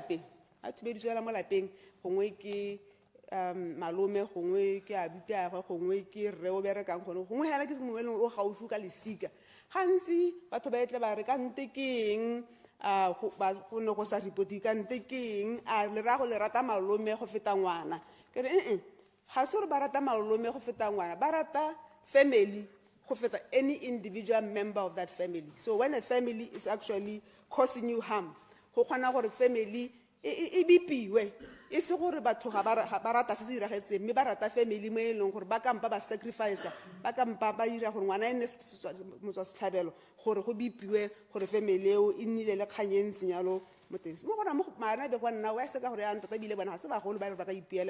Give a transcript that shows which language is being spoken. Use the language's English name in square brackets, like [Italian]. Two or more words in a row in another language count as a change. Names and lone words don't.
[Tswana] mo lapeng gongwe ke malome gongwe ke abuti a gwe gongwe ke rre o berekang gone gongwe hela ke mongwe e leng gore o gaufi ka lesika gantsi batho ba etle ba re kante ke eng go ne go sa repoti kante ke eng a le rata malome go feta ngwana ke re ga se gore ba rata malome go feta ngwana ba rata family go feta [English] any individual member of that family. So when a family is actually causing you harm [Tswana] go kgona gore family e bipiwe e se gore batho ga ba rata se se diragetseng mme ba rata family mo e leng gore ba kampa ba sacrifice ba kampa ba dira gore ngwana e nne motswasetlhabelo gore go bipiwe gore family eo e nnile le kgang e ntseng yalo mo teng mo gona mo maana be go nna wa se ka gore ya ntota bile bona ga se bagolo ba ka ipielela.